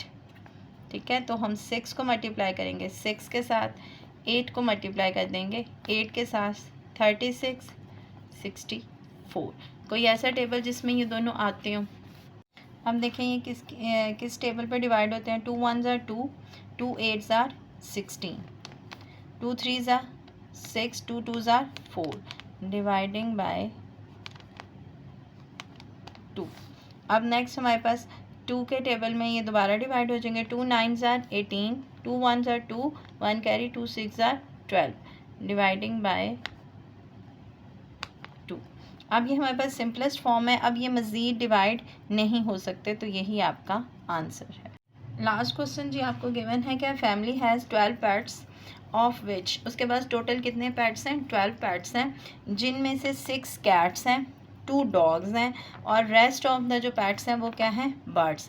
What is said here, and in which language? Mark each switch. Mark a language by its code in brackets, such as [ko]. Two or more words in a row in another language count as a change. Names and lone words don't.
[hi] ठीक है, तो हम 6 को मल्टीप्लाई करेंगे 6 के साथ, 8 को मल्टीप्लाई कर देंगे 8 के साथ, 36 64। कोई ऐसा टेबल जिसमें ये दोनों आते हों। हम देखें ये किस टेबल पे डिवाइड होते हैं। [en] 2 1s are 2, 2 8s are 16, 2 3s are 6, 2 2s are 4, dividing by 2. [hi] अब नेक्स्ट हमारे पास 2 के टेबल में ये दोबारा डिवाइड हो जाएंगे। [en] 2 9s are 18, 2 1s are 2, 1 कैरी, 2 6s are 12, dividing by 2. [hi] अब ये हमारे पास [en] simplest form [hi] है। अब ये मज़ीद डिवाइड नहीं हो सकते, तो यही आपका आंसर है। लास्ट क्वेश्चन जी आपको गिवन है क्या, [en] family has 12 pets of which, [hi] उसके पास टोटल कितने पेट्स हैं, 12 पेट्स हैं, जिनमें से 6 कैट्स हैं, 2 डॉग्स हैं, और [en] rest of the [hi] जो पेट्स हैं वो क्या हैं, बर्ड्स।